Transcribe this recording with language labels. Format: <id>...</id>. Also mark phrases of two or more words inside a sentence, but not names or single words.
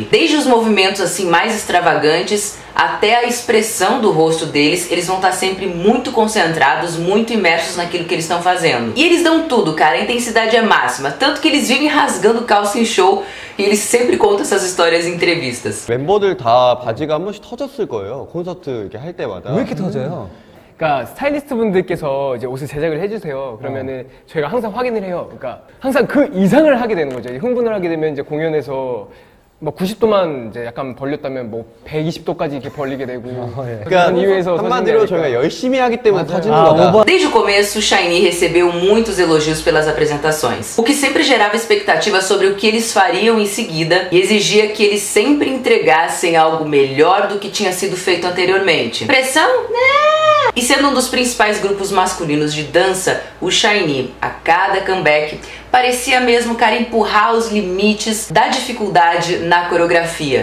<pt>Desde os movimentos assim mais extravagantes até a expressão do rosto deles, eles vão estar sempre muito concentrados, muito imersos naquilo que eles estão fazendo. E eles dão tudo, cara, a intensidade é máxima, tanto que eles vivem rasgando calça em show e eles sempre contam essas histórias em entrevistas.</pt> <ko>멤버들 다 바지가 한 번씩 터졌을 거예요. 콘서트 이렇게 할 때마다. 왜 이렇게 터져요? 그러니까 스타일리스트 분들께서 이제 옷을 제작을 해주세요. 그러면은 저희가 항상 확인을 해요. 그러니까 항상 그 이상을 하게 되는 거죠. 흥분을 하게 되면 이제 공연에서 뭐 90도만 이제 약간 벌렸다면 뭐 120도까지 이렇게 벌리게 되고. 그러니까 한마디로 저희가 열심히 하기 때문에 터지는 거다.</ko> <pt>Desde o começo, o SHINee recebeu muitos elogios pelas apresentações, o que sempre gerava expectativa sobre o que eles fariam em seguida e exigia que eles sempre entregassem algo melhor do que tinha sido feito anteriormente. Pressão? Né? E sendo um dos principais grupos masculinos de dança, o SHINee, a cada comeback, parecia mesmo, cara, empurrar os limites da dificuldade na coreografia.</pt>